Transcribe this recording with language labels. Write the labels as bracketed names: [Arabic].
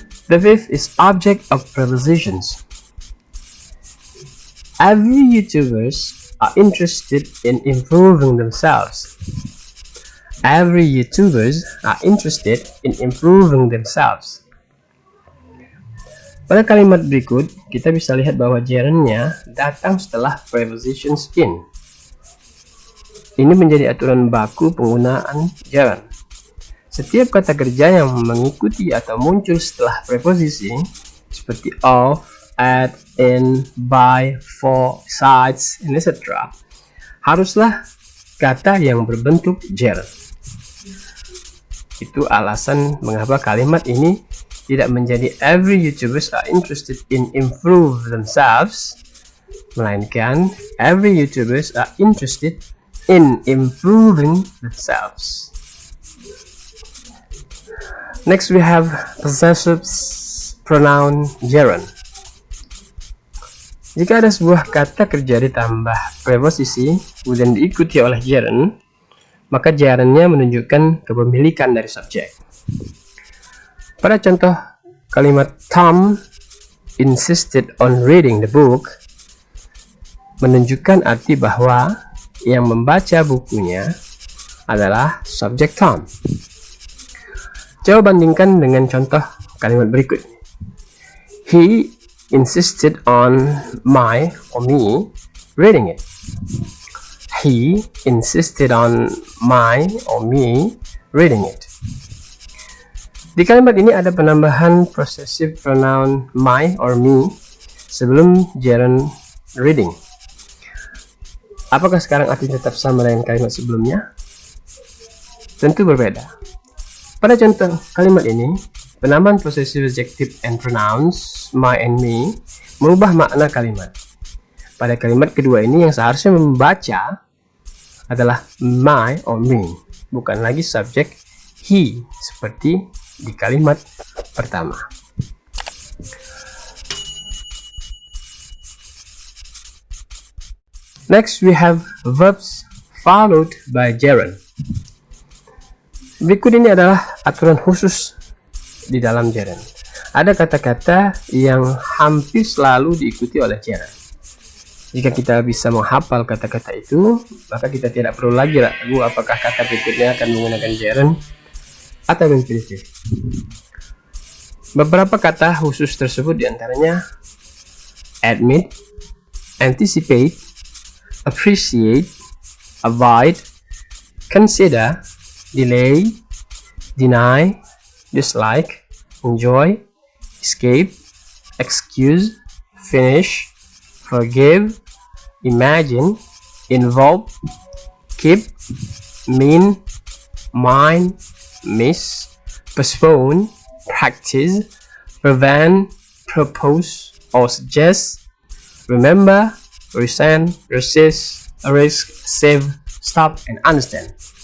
[English] The fifth is object of prepositions. Every YouTubers are interested in improving themselves. Every YouTubers are interested in improving themselves. [Indonesian] Pada kalimat berikut, kita bisa lihat bahwa gerundnya datang setelah prepositions in. Ini menjadi aturan baku penggunaan gerund. Setiap kata kerja yang mengikuti atau muncul setelah preposisi seperti of, at, in, by, for, sides, etc. haruslah kata yang berbentuk gerund. Itu alasan mengapa kalimat ini tidak menjadi [English] every YouTubers are interested in improve themselves, [Indonesian] melainkan [English] every YouTubers are interested in improving themselves. Next we have possessive pronoun gerund. [Indonesian] Jika ada sebuah kata kerja ditambah preposisi kemudian diikuti oleh gerund, maka gerundnya menunjukkan kepemilikan dari subjek. Pada contoh kalimat [English] Tom insisted on reading the book [Indonesian] menunjukkan arti bahwa yang membaca bukunya adalah subjek Tom. Coba bandingkan dengan contoh kalimat berikut. [English] He insisted on my or me reading it. He insisted on my or me reading it. [Indonesian] Di kalimat ini ada penambahan possessive pronoun my or me sebelum gerund reading. Apakah sekarang artinya tetap sama dengan kalimat sebelumnya? Tentu berbeda. Pada contoh kalimat ini, penambahan possessive adjective and pronouns my and me merubah makna kalimat. Pada kalimat kedua ini yang seharusnya membaca adalah my or me, bukan lagi subjek he seperti di kalimat pertama. [English] Next we have verbs followed by gerund. [Indonesian] Berikut ini adalah aturan khusus di dalam gerund. Ada kata-kata yang hampir selalu diikuti oleh gerund. Jika kita bisa menghafal kata-kata itu, maka kita tidak perlu lagi ragu apakah kata berikutnya akan menggunakan gerund atau infinitive. Beberapa kata khusus tersebut diantaranya [English] admit, anticipate, appreciate, avoid, consider, delay, deny, dislike, enjoy, escape, excuse, finish, forgive, imagine, involve, keep, mean, mind, miss, postpone, practice, prevent, propose, or suggest, remember, resent, resist, risk, save, stop, and understand.